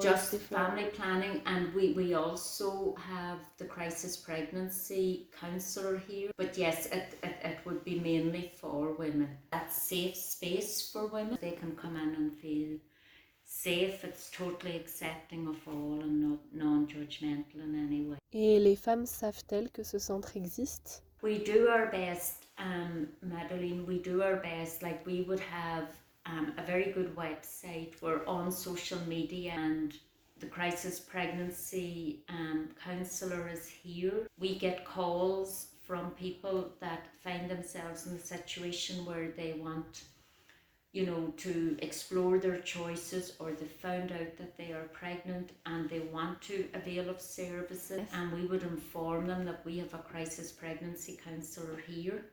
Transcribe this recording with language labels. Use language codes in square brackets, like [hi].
[en] just family planning, and we also have the crisis pregnancy counsellor here. But yes, it would be mainly for women. That's safe space for women. They can come in and feel safe. It's totally accepting of all and not non-judgmental in any way. [fr] Et les femmes savent-elles que ce centre existe? [en] We do our best, Madeline, we do our best. Like, we would have a very good website. We're on social media, and the crisis pregnancy counsellor is here. We get calls from people that find themselves in a situation where they want, you know, to explore their choices, or they found out that they are pregnant and they want to avail of services, and we would inform them that we have a crisis pregnancy counsellor here.